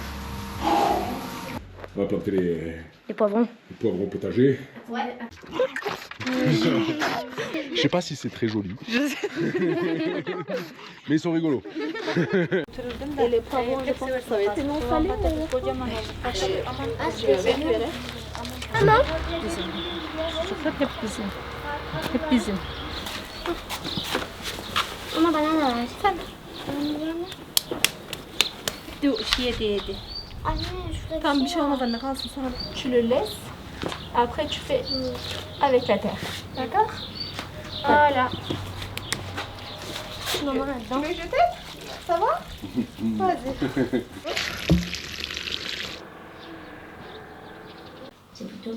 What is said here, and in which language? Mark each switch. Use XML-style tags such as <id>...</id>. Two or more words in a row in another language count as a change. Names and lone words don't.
<fr>On va planter Les poivrons. les poivrons potagers. Ouais. Je sais pas si c'est très joli. Mais ils sont rigolos. Et les poivrons, je pense que ça va être non salé.</fr> <tr>Ama bana da versene. Tam bir şey olmadan kalsın sonra</tr> <fr>tu le laisses. Après tu fais avec la terre. D'accord? Voilà. Tu m'en là-dedans. Tu veux jeter? Ça va? Vas-y. C'est plutôt.</fr>